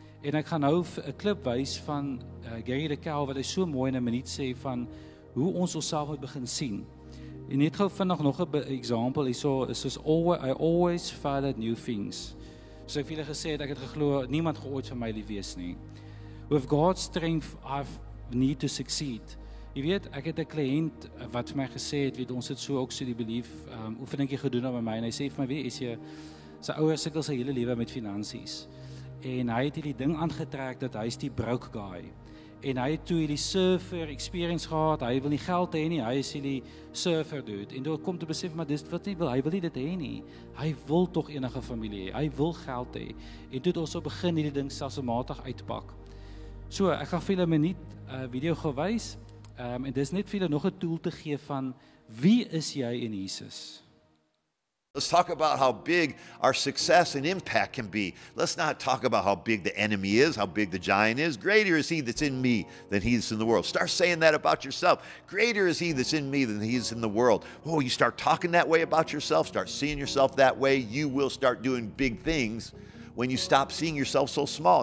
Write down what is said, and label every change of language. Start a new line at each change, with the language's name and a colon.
Afrikaans: En ek gaan nou 'n klip wys van Gary de Kel, wat hy so mooi in 'n minuut sê, van hoe ons onsself moet begin sien. En net gou vinnig nog 'n example, is soos
English: I always fail at new things.
Afrikaans: So ek het julle gesê, ek het geglo, niemand gaan ooit vir my lief wees nie.
English: With God's strength, I need to succeed.
Afrikaans: Jy weet, ek het 'n kliënt wat vir my gesê het, ons het so ook so die belief, oefeningkie gedoen met my, en hy sê vir my, weet jy, sy ouers sukkel sy hele lewe met finansies. En hy het hierdie ding aangetrek, dat hy is die
English: broke guy.
Afrikaans: En hy het toe hierdie
English: surfer experience
Afrikaans: gehad, hy wil nie geld hê nie, hy is hierdie
English: surfer dude.
Afrikaans: En toe kom te besef, maar dis wat hy wil nie dit hê nie. Hy wil tog enige familie hê, hy wil geld hê. En toe het ons so begin hierdie ding selfsmatig uitpak. So, ek gaan vir julle 'n minuut video gewys, en dis net vir julle nog 'n tool te gee van, wie is jy in Jesus?
English: Let's talk about how big our success and impact can be. Let's not talk about how big the enemy is, how big the giant is. Greater is he that's in me than he that's in the world. Start saying that about yourself. Greater is he that's in me than he is in the world. Oh, you start talking that way about yourself, start seeing yourself that way, you will start doing big things when you stop seeing yourself so small.